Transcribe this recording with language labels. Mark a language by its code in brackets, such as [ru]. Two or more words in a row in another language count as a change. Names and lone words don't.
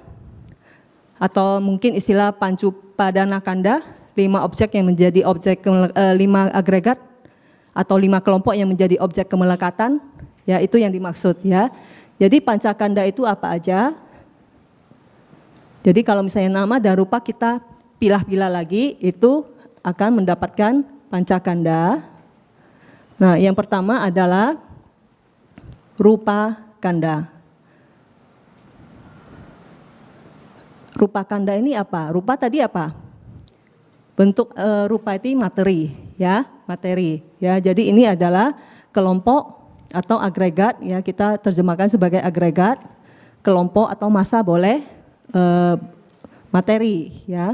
[id] Atau mungkin istilah [pi] pancu padana kanda, [id] 5 objek yang menjadi objek 5 agregat atau 5 kelompok yang menjadi objek kemelekatan, ya itu yang dimaksud ya. Jadi panca kanda itu apa aja? Jadi kalau misalnya nama dan rupa kita pilah-pilah lagi itu akan mendapatkan pancakanda. Nah, yang pertama adalah [pi] rupa kanda. Rupa kanda [id] ini apa? Rupa tadi apa? Bentuk rupa itu materi, ya, materi. Ya, jadi ini adalah kelompok atau agregat, ya, kita terjemahkan sebagai agregat, kelompok atau massa boleh, materi, ya.